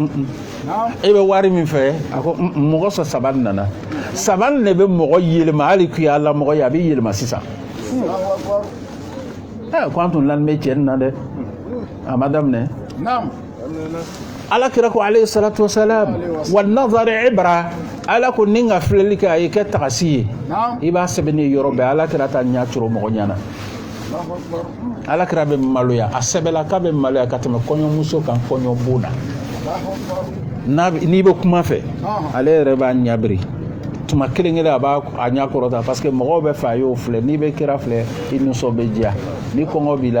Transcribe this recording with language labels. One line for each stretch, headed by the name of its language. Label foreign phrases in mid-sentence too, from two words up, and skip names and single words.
Bambara: Naam. i bɛ wari min fɛ a ko mɔgɔ sɔrɔ saba nana saba de bɛ mɔgɔ yɛlɛma hali k'i y'a la mɔgɔ ye a bɛ yɛlɛma sisan
Arabic: الله أكبر.
Bambara: ko an tun lamɛn bɛ cɛ nin na dɛ a ma daminɛ Naam. alakira ko
Arabic: عليه الصلاة والسلام
Bambara: wa nazari ibra ala ko ni ka filɛli kɛ a ye kɛ tagasi ye Naam. i b'a sɛbɛnni yɔrɔ bɛɛ alakira ta ɲɛ coro mɔgɔ ɲɛna
Arabic: الله أكبر.
Bambara: alakira bɛ maloya a sɛbɛla k'a bɛ maloya ka tɛmɛ kɔɲɔmuso kan kɔɲɔ bon na n'i bɛ kuma fɛ ale yɛrɛ b'a ɲabiri tuma kelen kelen a b'a a ɲɛ kɔrɔta
French: parce que
Bambara: mɔgɔw bɛ fɛ a y'o filɛ n'i bɛ kira filɛ i nisɔn bɛ diya ni kɔngɔ b'i la